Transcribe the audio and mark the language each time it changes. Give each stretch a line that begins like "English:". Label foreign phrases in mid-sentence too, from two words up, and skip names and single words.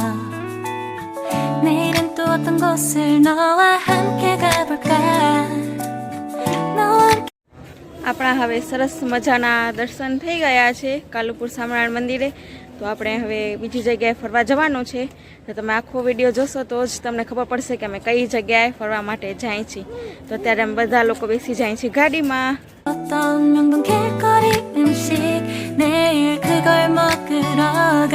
Korean: 내일은 또 어떤 곳을 너와 함께 가볼까.
Gujarati: આપણા હવે સરસ મજાના દર્શન થઈ ગયા છે કાલુપુર સ્વામિનારાયણ મંદિરે. તો આપણે હવે બીજી જગ્યાએ ફરવા જવાનું છે. તો તમે આખો વિડીયો જોશો તો જ તમને ખબર પડશે કે અમે કઈ જગ્યાએ ફરવા માટે જાય છીએ. તો અત્યારે અમે બધા લોકો બેસી જાય છીએ ગાડીમાં.
Korean: 어떤 명동 길거리 음식 내일 그걸 먹으러